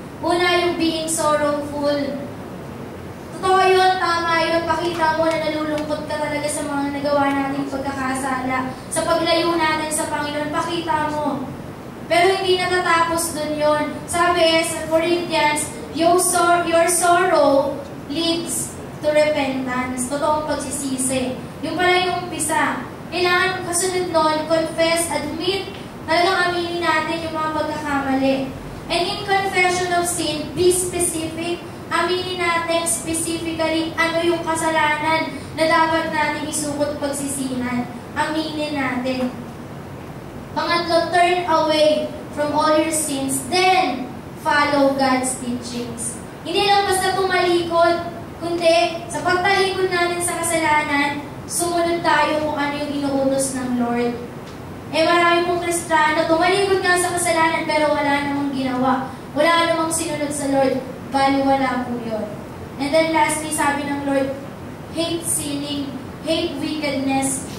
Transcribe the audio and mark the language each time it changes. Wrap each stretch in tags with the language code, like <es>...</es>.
<tl>Una, yung</tl> <en>being sorrowful.</en> <tl>Totoo yun, tama yun, pakita mo na nalulungkot ka talaga sa mga nagawa nating pagkakasala. Sa paglayo natin sa Panginoon, pakita mo. Pero hindi natatapos dun yun. Sabi sa</tl> <en>Corinthians, your sorrow leads to repentance.</en> <tl>Totoong pagsisisi. Yung pala yung umpisa. Kailangan kasunod nun,</tl> <en>confess, admit,</en> <tl>talagang aminin natin yung mga pagkakamali.</tl> <en>And in confession of sin, be specific.</en> <tl>Aminin natin specifically ano yung kasalanan na dapat natin isukot pagsisihan. Aminin natin. Pangatlo,</tl> <en>turn away from all your sins, then follow God's teachings.</en> <tl>Hindi lang basta tumalikod, kundi sa pagtalikod natin sa kasalanan, sumunod tayo kung ano yung inuutos ng Lord. Marami pong Kristiyano, tumalikod nga sa kasalanan pero wala namang ginawa. Wala namang sinunod sa Lord. Baliwala po yun.</tl> <en>And then lastly,</en> <tl>sabi ng Lord,</tl> <en>hate sinning, hate wickedness.</en>